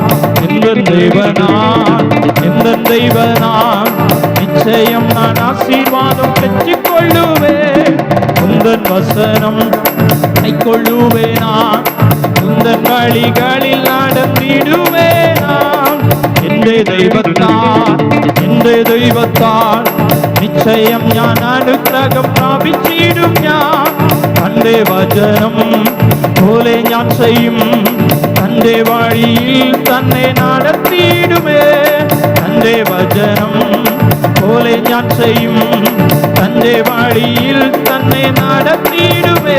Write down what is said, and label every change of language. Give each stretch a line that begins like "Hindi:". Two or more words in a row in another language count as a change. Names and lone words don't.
Tamil: எந்த தேவனால் நிச்சயம் நான் ஆசீர்வாதம் பெற்றுக் கொள்ளுவேன். உந்தன் வசனம் கை கொள்ளுவேன், நான் உந்தன் வழிகளில் நடந்திடுவேன். நான் எந்த தெய்வத்தால் நிச்சயம்
Malayalam: ഞാൻ അനുഗ്രഹം പ്രാപിച്ചിടും. ഞാൻ തന്റെ വചനം പോലെ ഞാൻ ചെയ്യും, തന്റെ വഴിയിൽ തന്നെ നടത്തിയിടുമേ. തന്റെ വചനം പോലെ ഞാൻ ചെയ്യും, തന്റെ വഴിയിൽ തന്നെ നടത്തിയിടുമേ.